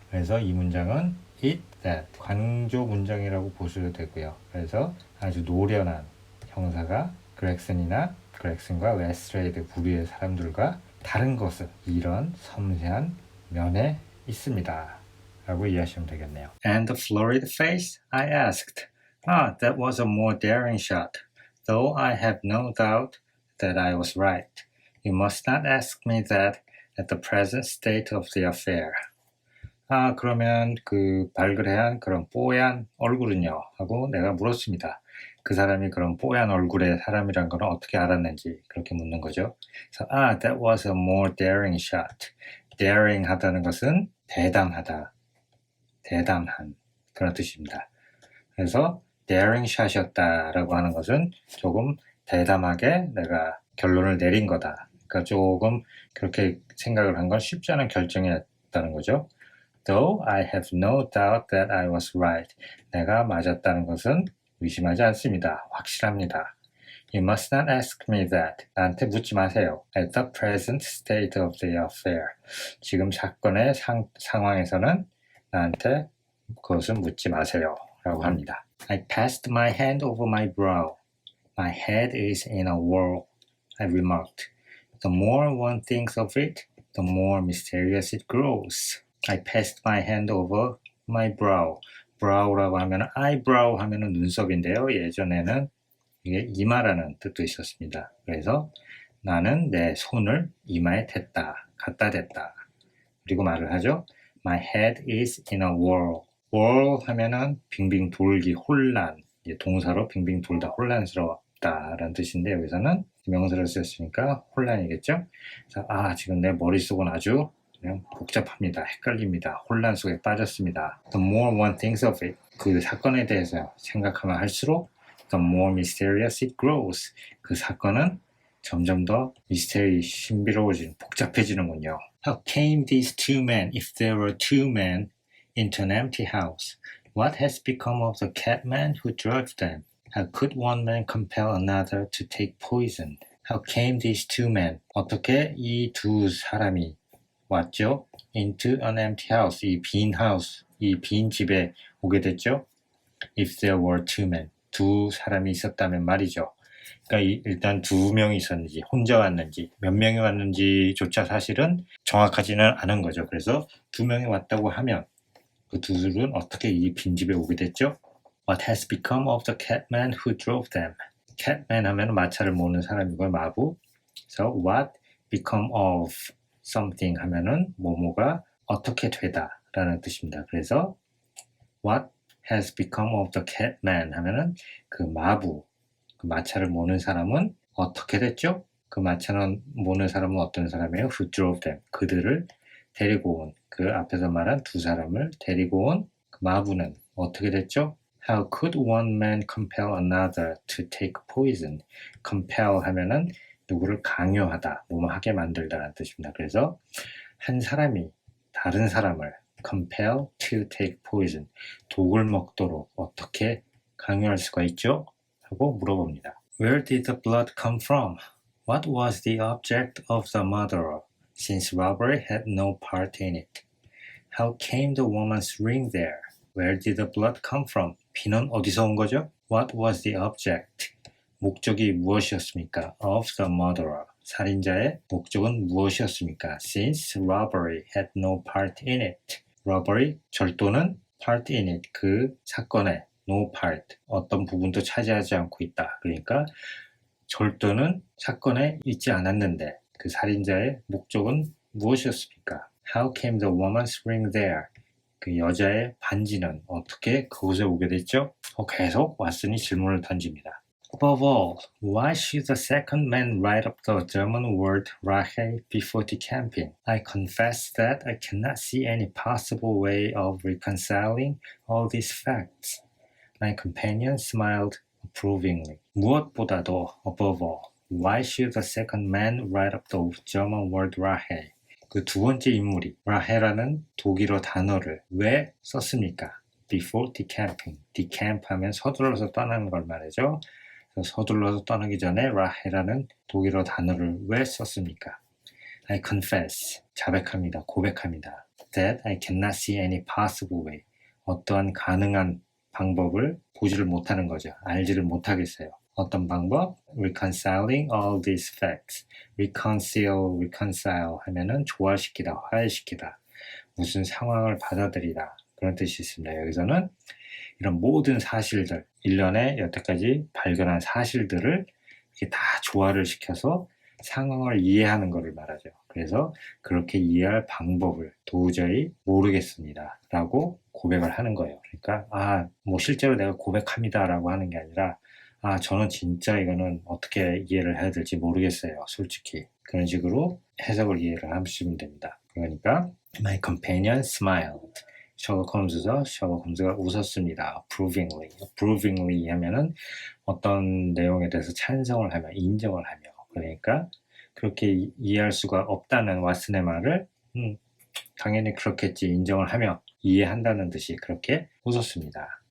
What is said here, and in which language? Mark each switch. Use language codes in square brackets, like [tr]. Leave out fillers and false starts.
[ko] 그래서 이 문장은 it, that 관조 문장이라고 보셔도 되고요. 그래서 아주 노련한 형사가 그렉슨과 레스트레이드 부류의 사람들과 다른 것은 이런 섬세한 면에 있습니다. 라고 이해하시면 되겠네요. [en] And the florid face? I asked. Ah, that was a more daring shot. Though I have no doubt that I was right. You must not ask me that at the present state of the affair. [ko] 아, 그러면 그 발그레한 그런 뽀얀 얼굴은요? 하고 내가 물었습니다. 그 사람이 그런 뽀얀 얼굴의 사람이란 걸 어떻게 알았는지 그렇게 묻는 거죠. 그래서 [en] that was a more daring shot. [ko] daring 하다는 것은 대담하다, 대담한 그런 뜻입니다. 그래서 daring shot이었다라고 하는 것은 조금 대담하게 내가 결론을 내린 거다. 그러니까 조금 그렇게 생각을 한 건 쉽지 않은 결정이었다는 거죠. [en] Though I have no doubt that I was right. [ko] 내가 맞았다는 것은 의심하지 않습니다. 확실합니다. [en] You must not ask me that. [ko] 나한테 묻지 마세요. [en] At the present state of the affair. [ko] 지금 사건의 상황에서는 나한테 그것은 묻지 마세요. 라고 합니다. [en] I passed my hand over my brow. My head is in a whirl. I remarked. The more one thinks of it, the more mysterious it grows. I passed my hand over my brow. [ko] brow라고 하면 eyebrow 하면은 눈썹인데요. 예전에는 이게 이마라는 뜻도 있었습니다. 그래서 나는 내 손을 이마에 댔다, 갖다 댔다. 그리고 말을 하죠. [en] My head is in a whirl. [ko] whirl 하면은 빙빙 돌기, 혼란. 동사로 빙빙 돌다, 혼란스럽다라는 뜻인데 여기서는 명사를 썼으니까 혼란이겠죠. 그래서 지금 내 머릿속은 아주 그냥 복잡합니다. 헷갈립니다. 혼란 속에 빠졌습니다. [en] The more one thinks of it. [ko] 그 사건에 대해서 생각하면 할수록 [en] the more mysterious it grows. [ko] 그 사건은 점점 더 신비로워지는, 복잡해지는군요. [en] How came these two men, if there were two men, into an empty house? What has become of the cabman who drove them? How could one man compel another to take poison? How came these two men? [ko] 어떻게 이 두 사람이 왔죠? [en] Into an empty house. [ko] 이 빈 집에 오게 됐죠? [en] If there were two men. [ko] 두 사람이 있었다면 말이죠. 그러니까 일단 두 명이 있었는지, 혼자 왔는지, 몇 명이 왔는지조차 사실은 정확하지는 않은 거죠. 그래서 두 명이 왔다고 하면 그 두 둘은 어떻게 이 빈집에 오게 됐죠? [en] What has become of the cabman who drove them? [ko] cabman 하면 마차를 모는 사람이고 마부. [en] So what become of something [ko] 하면은 뭐뭐가 어떻게 되다 라는 뜻입니다. 그래서 [en] what has become of the cabman [ko] 하면은 그 마부, 그 마차를 모는 사람은 어떻게 됐죠? 그 마차는 모는 사람은 어떤 사람이에요? [en] Who drove them. [ko] 그들을 데리고 온, 그 앞에서 말한 두 사람을 데리고 온 그 마부는 어떻게 됐죠? [en] How could one man compel another to take poison? [ko] compel 하면은 누구를 강요하다, 뭐뭐 하게 만들다라는 뜻입니다. 그래서 한 사람이 다른 사람을 [en] compel to take poison, [ko] 독을 먹도록 어떻게 강요할 수가 있죠? 하고 물어봅니다. [en] Where did the blood come from? What was the object of the murder? Since robbery had no part in it. How came the woman's ring there? Where did the blood come from? [ko] 피는 어디서 온 거죠? [en] What was the object? [ko] 목적이 무엇이었습니까? [en] Of the murderer. [ko] 살인자의 목적은 무엇이었습니까? [en] Since robbery had no part in it. [ko] robbery, 절도는 part in it, 그 사건에 no part, 어떤 부분도 차지하지 않고 있다. 그러니까 절도는 사건에 있지 않았는데 그 살인자의 목적은 무엇이었습니까? How came the woman's ring there? 그 여자의 반지는 어떻게 그곳에 오게 됐죠? 계속 왓슨이 질문을 던집니다. [en] Above all, why should the second man write up the German word Rache before decamping? I confess that I cannot see any possible way of reconciling all these facts. My companion smiled approvingly. [ko] 무엇보다도 [en] above all, why should the second man write up the German word Rache? [ko] 그 두 번째 인물이 라헤라는 독일어 단어를 왜 썼습니까? [en] Before decamping. [ko] decamp 하면 서둘러서 떠나는 걸 말이죠. 서둘러서 떠나기 전에 라헤라는 독일어 단어를 왜 썼습니까? [en] I confess, [ko] 자백합니다, 고백합니다. [en] That I cannot see any possible way. [ko] 어떠한 가능한 방법을 보지를 못하는 거죠. 알지를 못하겠어요. 어떤 방법? [en] Reconciling all these facts. [ko] reconcile 하면은 조화시키다, 화해시키다. 무슨 상황을 받아들이다. 그런 뜻이 있습니다. 여기서는 이런 모든 사실들, 일련의 여태까지 발견한 사실들을 이렇게 다 조화를 시켜서 상황을 이해하는 것을 말하죠. 그래서 그렇게 이해할 방법을 도저히 모르겠습니다. 라고 고백을 하는 거예요. 그러니까 뭐 실제로 내가 고백합니다. 라고 하는 게 아니라 저는 진짜 이거는 어떻게 이해를 해야 될지 모르겠어요. 솔직히. 그런 식으로 해석을 이해를 하시면 됩니다. 그러니까 [en] My companion smiled. [ko] 셜록 홈즈가 웃었습니다. approvingly 하면은 어떤 내용에 대해서 찬성을 하며, 인정을 하며. 그러니까 그렇게 이해할 수가 없다는 왓슨의 말을 당연히 그렇겠지, 인정을 하며 이해한다는 듯이 그렇게 웃었습니다.